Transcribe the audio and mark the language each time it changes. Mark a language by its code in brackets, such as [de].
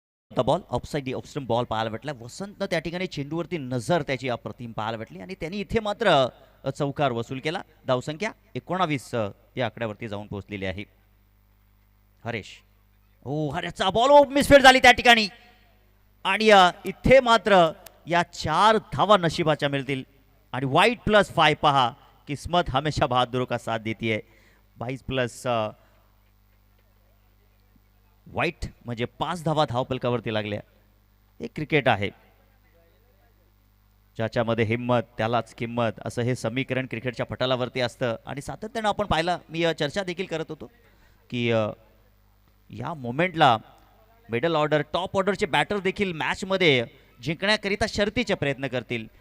[mr] Ball offside ऑफस्टम ball पाहायला भेटला. वसंतनं त्या ठिकाणी चेंडूवरती नजर त्याची अप्रतिम पाहायला भेटली आणि त्यांनी इथे मात्र चौकार वसूल केला. धावसंख्या 19 या आकड्यावरती जाऊन पोहोचलेली आहे. हरेश. हो, हरेशचा बॉल मिसफील्ड झाली त्या ठिकाणी आणि इथे मात्र या 4 धावा नशिबाच्या मिळतील आणि वाईट +5 पहा. [hi] किस्मत हमेशा बहादुरों का साथ देती है. [mr] 22 वाईट म्हणजे 5 धावा धावपलकावरती लागल्या. हे क्रिकेट आहे, ज्याच्यामध्ये हिम्मत त्यालाच किंमत असं हे समीकरण क्रिकेटच्या पटलावरती असतं. आणि सातत्यानं आपण पाहिलं, मी चर्चा देखील करत होतो की या मोमेंटला मिडल ऑर्डर टॉप ऑर्डरचे बॅटर देखील मॅचमध्ये जिंकण्याकरिता शर्तीचे प्रयत्न करतील.